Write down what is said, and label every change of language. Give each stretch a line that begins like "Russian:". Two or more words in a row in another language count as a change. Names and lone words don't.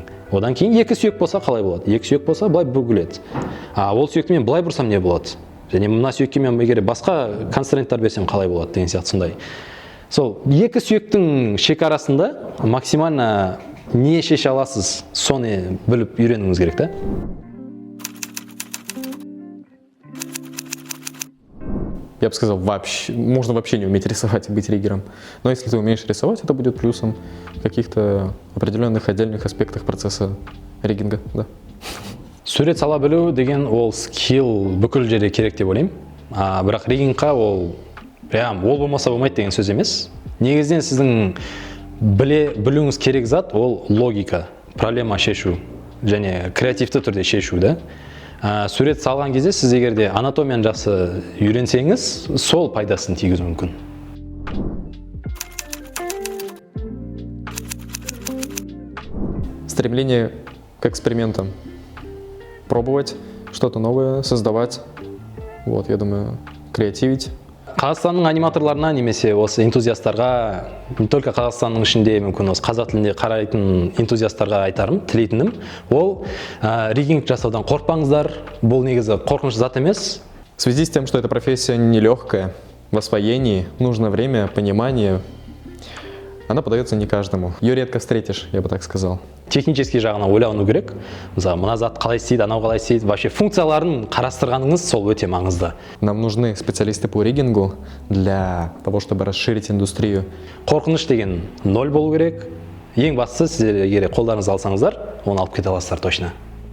Kazakh: Одан кейін екі сүйек болса қалай болады? Екі сүйек болса былай бүгіледі. Ол сүйекті мен былай бұрсам не болады? Және мына сүйекке мен егер басқа констренттер берсем қалай болады деген сияқты сондай. Сол екі сүйектің шекарасында максимально не шеше аласыз, соны біліп үйренуіңіз керек та.
Russian: Я бы сказал, можно вообще не уметь рисовать и быть риггером. Но если ты умеешь рисовать, это будет плюсом в каких-то определенных отдельных аспектах процесса риггинга. Да.
Kazakh: Сурет сала білу деген ол скилл бүкіл жерде керек деп ойлаймын. Бірақ риггингқа ол болмаса болмайды деген сөз емес. Негізінен сіздің білуіңіз керек зат ол логика, проблема шешу және креативті түрде шешу да. Сурет салған кезде сіз егерде анатомияны жақсы үйренсеңіз, сол пайдасын тигізуі мүмкін.
Russian: Стремление к экспериментам. Пробовать что-то новое, создавать. Вот, я думаю, креативить.
Kazakh: Қазақстанның аниматорларына немесе осы энтузиасттарға,
Russian: не только
Kazakh: Қазақстанның ішінде, мүмкін осы қазақ тілінде қарайтын энтузиасттарға айтарым, тілейтінім, ол риггинг жасаудан қорықпаңыздар, бұл негізі қорқынышты зат емес.
Russian: В связи с тем, что эта профессия нелегкая, в освоении нужно время, понимание, она подается не каждому. Ее редко встретишь, я бы так сказал.
Kazakh: Технический жағынан ойлану керек. Мысалы, мына зат қалай істейді, анау қалай істейді, вообще функцияларын қарастырғаныңыз сол өте маңызды.
Russian: Нам нужны специалисты по риггингу для того, чтобы расширить индустрию.
Kazakh: Қорқыныш деген ноль болу керек. Ең бастысы, сіздер егер қолдарыңызға алсаңыздар, оны алып кете аласыздар точно.